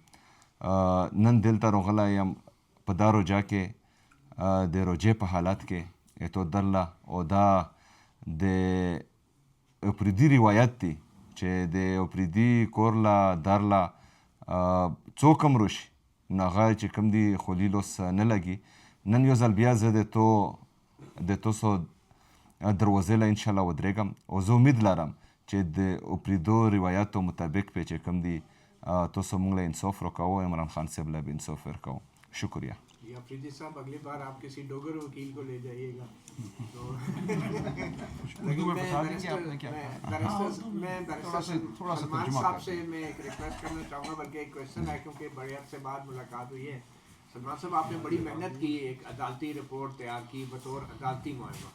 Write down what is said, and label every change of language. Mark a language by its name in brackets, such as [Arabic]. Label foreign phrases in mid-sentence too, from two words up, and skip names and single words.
[Pashto] نن دلته راغلی یم په دا روجا کې, د روجې په حالت کې اتو درله, او دا د اپریدي روایت دی چې د اپریدي کور له در له څوک هم روشي نو هغه چې کوم دی خولي لوس نه لګي. نن یو ځل بیا زه د تاسو دروازې له انشاءالله ودرېږم, او زه امید لرم چې د اپریدو روایاتو مطابق پې چې کوم دی تاسو موږ له انصاف راکوو, عمران خان صاحب له به انصاف ورکوو. [Urdu] شکریہ. افریدی صاحب اگلی بار آپ کسی ڈوگر وکیل کو لے جائیے گا. میں سلمان صاحب سے میں ایک ریکویسٹ کرنا چاہوں گا, بلکہ ایک کویشچن ہے کیونکہ بڑے عرصے بعد ملاقات ہوئی ہے. سلمان صاحب, آپ نے بڑی محنت کی, ایک عدالتی رپورٹ تیار کی بطور عدالتی معائنہ.